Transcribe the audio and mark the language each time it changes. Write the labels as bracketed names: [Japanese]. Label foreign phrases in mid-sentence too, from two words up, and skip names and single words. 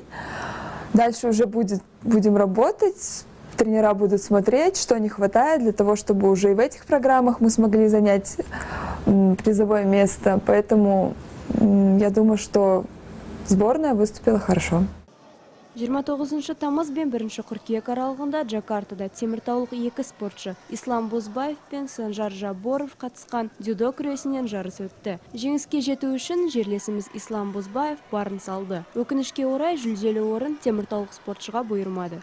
[Russian] Дальше уже будем работать, тренера будут смотреть, что не хватает для того, чтобы уже и в этих программах мы смогли занять призовое место. Поэтому я думаю, что сборная выступила хорошо. [Kazakh] 29 тамыз бен 1 қыркүйек аралығында Джакартада теміртаулық екі спортшы Ислам Бозбаев пен Санжар Жаборов қатысқан дзюдо күресінен жарыс өтті. Жеңіске жету үшін жерлесіміз Ислам Бозбаев барын салды. Өкінішке орай жүлделі орын теміртаулық спортшыға бұйырмады.